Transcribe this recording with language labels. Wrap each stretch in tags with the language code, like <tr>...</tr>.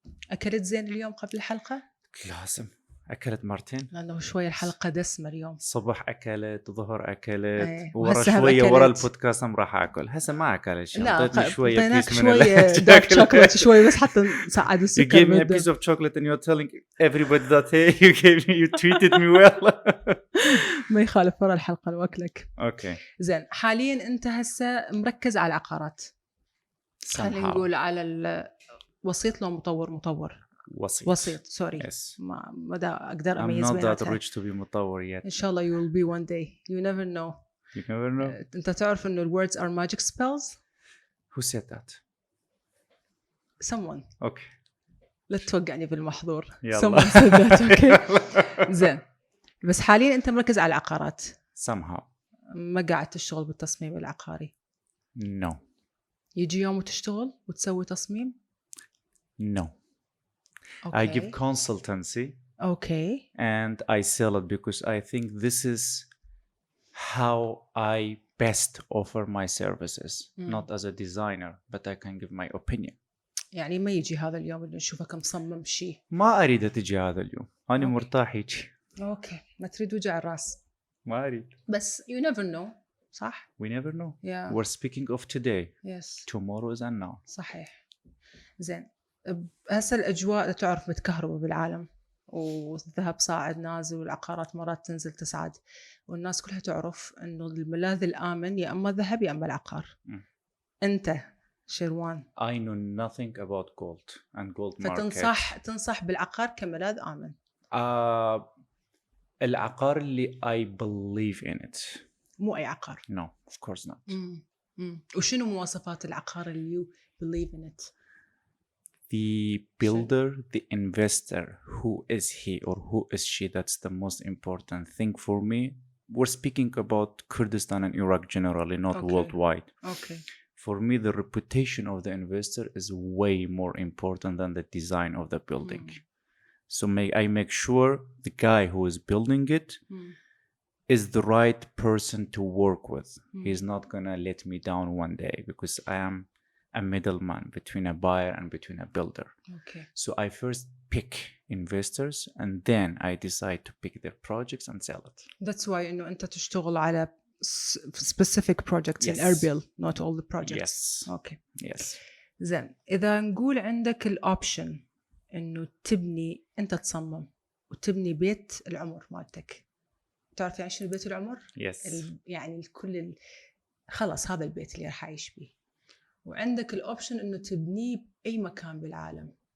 <ar>أكلت زين اليوم قبل الحلقة؟ لازم. أكلت مرتين. لأنه شوية الحلقة دسمة اليوم. صبح أكلت ظهر أكلت أيه. ورا شوية ورا البودكاست راح أكل. هسه ما أكلت شيء. لا شوية بيس من دارك شوكولاتة شوية بس حتى نساعد السكر.</ar> <en>You gave me a piece of chocolate and you're telling everybody that hey you treated me well.</en> <ar>ما يخالف ورا الحلقة الوكلك.</ar> <en>Okay.</en> <ar>زين حاليا أنت هسه مركز على العقارات. خلينا نقول على وسيط لو مطور. وسيط سوري.</ar> <en>Yes.</en> <ar>ما أقدر أميز بيناتها.</ar> <en>I'm not that</en> <ar>بيناتها.</ar> <en>rich to be مطور yet. إن شاء الله you will be one day. You never know. You never know.</en> <ar>أنت تعرف إنه</ar> <en>words are magic spells? Who said that? Someone. Okay.</en> <ar>لا توقعني بالمحظور. يلا.</ar> <en>Someone said that. Okay.</en> <ar>زين. بس حاليا أنت مركز على العقارات.</ar> <en>Somehow.</en> <ar>ما قاعد تشتغل بالتصميم العقاري.</ar> <en>No.</en> <ar>يجي يوم وتشتغل وتسوي تصميم؟</ar> <en>No. Okay. I give consultancy. Okay. And I sell it because I think this is how I best offer my services. Not as a designer, but I can give my opinion.</en> <ar>يعني ما يجي هذا اليوم اللي نشوفك مصمم شيء. ما أريد تجي هذا اليوم. أنا مرتاح يجي. أوكي. ما تريد وجع الرأس. ما أريد. بس</ar> <en>you never know.</en> <ar>صح؟</ar> <en>We never know. Yeah. We're speaking of today. Yes. Tomorrow is unknown.</en> <ar>صحيح. زين. هسه الأجواء تعرف متكهربة بالعالم والذهب صاعد نازل والعقارات مرات تنزل تصعد والناس كلها تعرف إنه الملاذ الآمن يا أما الذهب يا أما العقار. أنت شيروان.</ar> <en>I know nothing about gold and gold market.</en> <ar>فتنصح بالعقار كملاذ آمن. العقار اللي</ar> <en>I believe in it.</en> <ar>مو أي عقار.</ar> <en>No, of course not.</en> <ar>وشنو مواصفات العقار اللي</ar> <en>you believe in it? The builder, the investor, who is he or who is she? That's the most important thing for me. We're speaking about Kurdistan and Iraq generally, not worldwide. Okay. For me, the reputation of the investor is way more important than the design of the building. So I make sure the guy who is building it is the right person to work with. He's not gonna let me down one day because I am a middleman between a buyer and between a builder. Okay. So I first pick investors and then I decide to pick their projects and sell it. That's why</en> <ar>إنه أنت تشتغل على</ar> <en>specific projects in Erbil, not all the projects. Yes. Okay. Yes.</en> <ar>زين إذا نقول عندك الأوبشن إنه تبني أنت تصمم وتبني بيت العمر مالتك. تعرف يعني شنو بيت العمر؟ Yes. يعني الكل خلاص هذا البيت اللي راح أعيش بيه. وعندك الأوبشن إنه تبنيه بأي مكان بالعالم.</ar>